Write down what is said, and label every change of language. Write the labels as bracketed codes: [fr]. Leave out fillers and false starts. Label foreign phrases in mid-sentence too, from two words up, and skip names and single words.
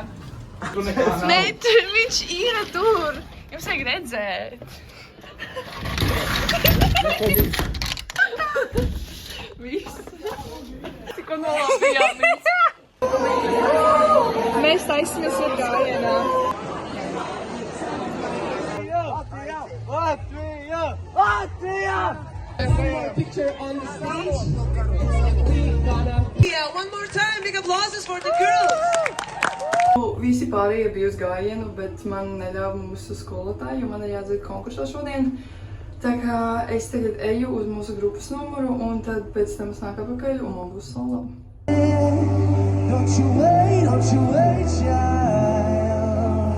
[lv] Nē, viņš ir tur! Jums vajag redzēt! Viss! Tikko nolāpījām viss! Mēs taisamies ar gājienā. [en] One more time, big applauses for the girls! [lv] Visi pārējie bija uz gājienu, bet man neļāva mūsu skolotāji, jo man ir jāatzīst konkursā šodien. Tā kā es tagad eju uz mūsu grupas numuru, un tad pēc tam es nāku atpakaļ, un man būs solo. [en] Don't you wait, child.